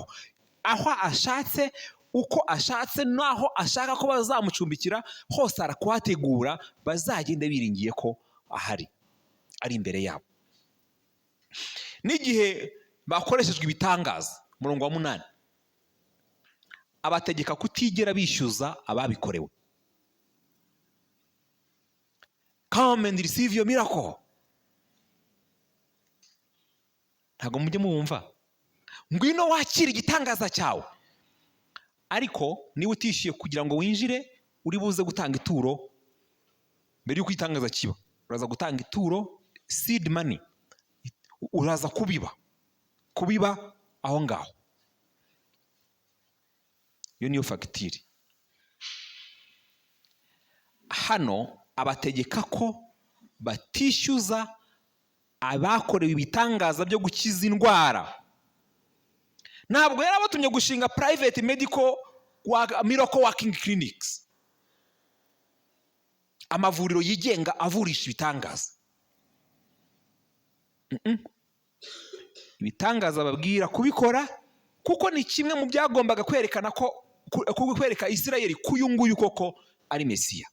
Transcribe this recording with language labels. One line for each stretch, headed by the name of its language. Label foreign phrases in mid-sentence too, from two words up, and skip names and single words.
Kinyarwanda: Aho ashatse, uko ashatse, naho ashaka ko bazamucumbikira hose arakuhategura, bazagende biringiye ko ahari, ari imbere yabo. N'igihe bakoreshejwe ibitangaza, murongo wa 8, abategeka kutigera bishyuza ababikorewe.
English: Come and receive your miracle.
Kinyarwanda: Ntabwo mujye mumva ngwino wakira igitangaza cyawe, ariko niba utishyuye kugira ngo winjire, uri buze gutanga ituro. Mbere y'uko igitangaza kiba, uraza gutanga ituro,
English: seed money,
Kinyarwanda: uraza kubiba aho ngaho. Iyo niyo fagitire. Hano abategeka ko batishyuza abakorewe ibitangaza byo gukiza indwara. Ntabwo yari abatumye gushinga
English: private medical miracle working clinics,
Kinyarwanda: amavuriro yigenga avurisha ibitangaza. Ibitangaza babwira kubikora kuko ni kimwe mu byagombaga kwerekana ko kwereka Isirayeli kuyunguye koko ari Mesiya.